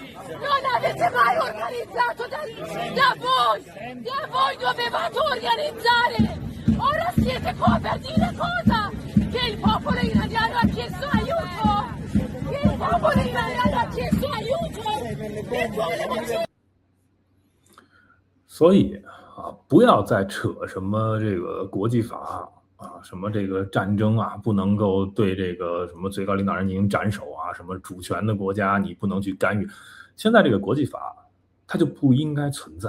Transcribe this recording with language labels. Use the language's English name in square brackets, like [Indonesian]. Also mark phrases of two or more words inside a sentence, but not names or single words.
[Italian] Non avete mai organizzato da voi dovevate organizzare. Ora siete qua per dire cosa? Che il popolo iraniano ha chiesto aiuto. Che il popolo iraniano ha chiesto aiuto. Per quale motivo? [Chinese] 所以啊，不要再扯什么这个国际法啊，什么这个战争啊，不能够对这个什么最高领导人进行斩首啊，什么主权的国家你不能去干预。现在这个国际法它就不应该存在。